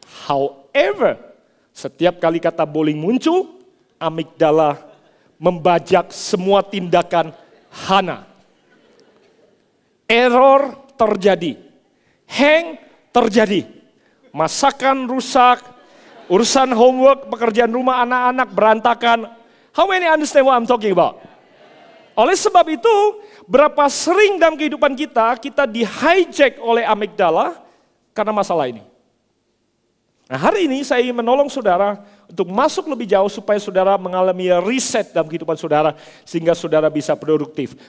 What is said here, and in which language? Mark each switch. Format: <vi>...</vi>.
<id>However, setiap kali kata bowling muncul, amigdala membajak semua tindakan Hana. Error terjadi, hang terjadi, masakan rusak, urusan homework, pekerjaan rumah anak-anak berantakan.</id> <en>How many understand what I'm talking about?</en> <id>Oleh sebab itu, berapa sering dalam kehidupan kita di-hijack oleh amigdala karena masalah ini. Nah, hari ini saya ingin menolong saudara untuk masuk lebih jauh supaya saudara mengalami reset dalam kehidupan saudara sehingga saudara bisa produktif.</id>